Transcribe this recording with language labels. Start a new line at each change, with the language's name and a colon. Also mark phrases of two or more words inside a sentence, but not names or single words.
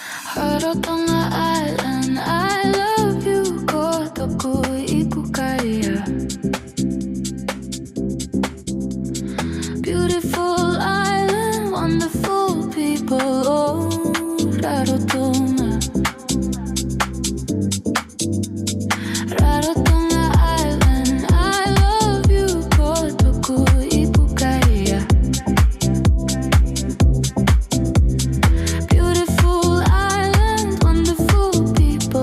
English: Rarotonga Island, I love you.
Rarotongan: Ko toku Ipukarea.
English: Beautiful island, wonderful people. Oh, Rarotonga. Rarotonga Island, I love you.
Rarotongan: Ko toku Ipukarea.
English: Beautiful island, wonderful people.